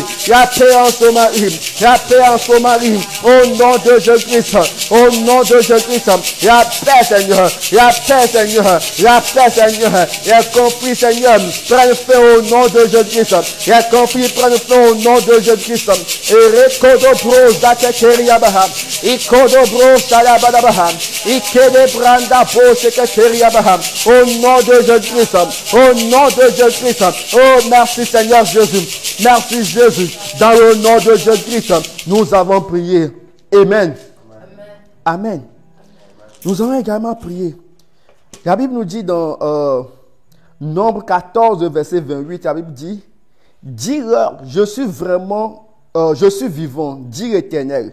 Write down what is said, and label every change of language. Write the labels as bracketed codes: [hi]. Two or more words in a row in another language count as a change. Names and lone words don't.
[fr] La paix en Somalie. La paix en Somalie. Au nom de Jésus-Christ. Au nom de Jésus-Christ. La paix, Seigneur. La paix, Seigneur. La paix, Seigneur. Les conflits, Seigneur, prennent fin au nom de Jésus-Christ. Les conflits prennent fin au nom de Jésus-Christ. Et rekodo bro zaketeria baha. Ikodo bro salabada baha. Ikede branda bo seketeria baha. Au nom de Jésus-Christ. Au nom de Jésus-Christ. Oh, merci Seigneur Jésus. Merci Jésus. Dans le nom de Jésus-Christ, nous avons prié. Amen. Amen. Nous avons également prié. La Bible nous dit dans Nombre 14, verset 28, la Bible dit, dis-leur, je suis vivant, dit l'Éternel.